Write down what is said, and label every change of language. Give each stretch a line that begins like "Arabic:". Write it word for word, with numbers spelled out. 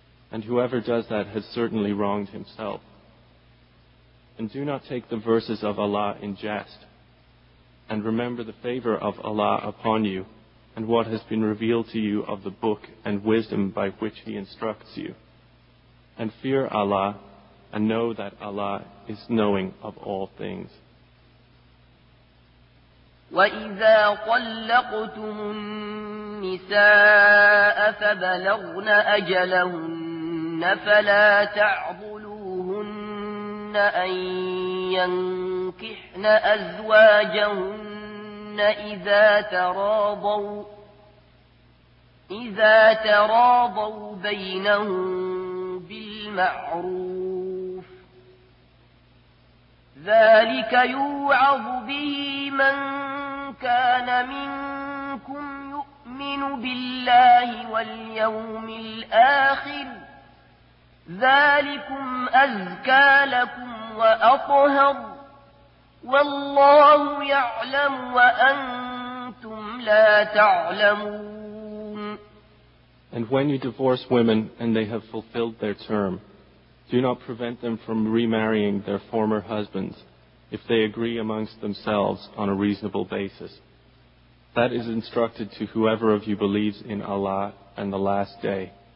English: And whoever does that has certainly wronged himself. And do not take the verses of Allah in jest. And remember the favor of Allah upon you and what has been revealed to you of the book and wisdom by which He instructs you. And fear Allah, and know that Allah is knowing of all things.
Arabic: وَإِذَا طَلَّقْتُمُ النِّسَاءَ فَبَلَغْنَ أَجَلَهُنَّ فَلَا تَعْضُلُوهُنَّ أَن يَنكِحْنَ أَزْوَاجَهُنَّ إِذَا تَرَاضَوْا إِذَا تَرَاضَوْا بَيْنَهُمْ بالمعروف ذلك يوعظ به من كان منكم يؤمن بالله واليوم الآخر ذلكم أزكى لكم وأطهر والله يعلم وأنتم لا تعلمون.
English: And when you divorce women and they have fulfilled their term, do not prevent them from remarrying their former husbands if they agree amongst themselves on a reasonable basis. That is instructed to whoever of you believes in Allah and the Last Day.